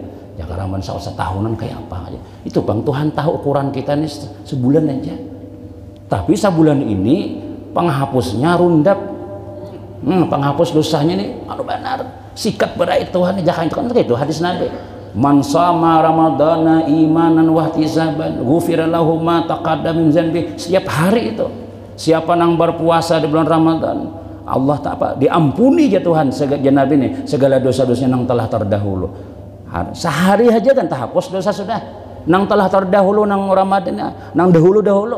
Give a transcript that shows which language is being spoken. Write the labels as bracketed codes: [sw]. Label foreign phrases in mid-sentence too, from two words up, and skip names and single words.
[bjn] Jaga Ramadan setahunan kayak apa aja. Itu Bang Tuhan tahu ukuran kita nih sebulan aja. Tapi sebulan ini penghapusnya rundap. Penghapus dosanya nih anu benar. Sikat berai Tuhan jangan itu kan itu hadis Nabi. [ar] من صام رمضان إيمانا واحتسابا غفر له ما تقدم من ذنبه. [bjn] Setiap hari itu siapa nang berpuasa di bulan Ramadan, Allah tak apa diampuni ya Tuhan segala ini segala dosa-dosanya nang telah terdahulu. Sehari aja kan terhapus dosa sudah. Nang telah terdahulu nang Ramadan nang dahulu.